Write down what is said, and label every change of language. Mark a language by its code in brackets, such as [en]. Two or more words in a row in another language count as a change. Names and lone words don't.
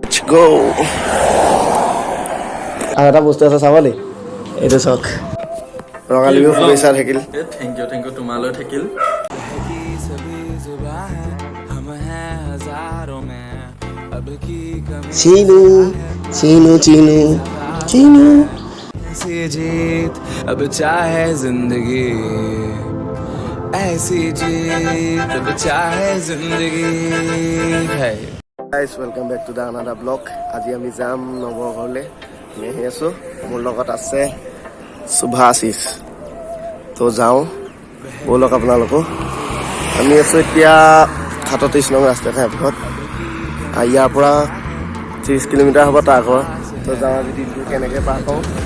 [as] go আৰু এটা বস্তু আছে চাবলি এইটো চক ৰঙালী বিহু শুভেচ্ছা থাকিল [en] thank you [as] তোমালৈ থাকিল চিনু চিনু চিনু চিনু [hi] ऐसी जीत अब चाहे जिंदगी ऐसी जीत अब चाहे जिंदगी है [en] guys welcome back to the another vlog [as] আজি আমি যাম নবৰ ঘৰলে আমি আহি আছো মোৰ লগত আছে সুভাশিস তো যাও বলক আপোনালোক আমি আছো এতিয়া 37 নং ৰাস্তা ঘাটত ইয়াৰ পৰা 30 কিলোমিটাৰ হ'ব তাৰ ঘৰ তো যাওঁ আমি দিনটো কেনেকৈ পাৰ কৰোঁ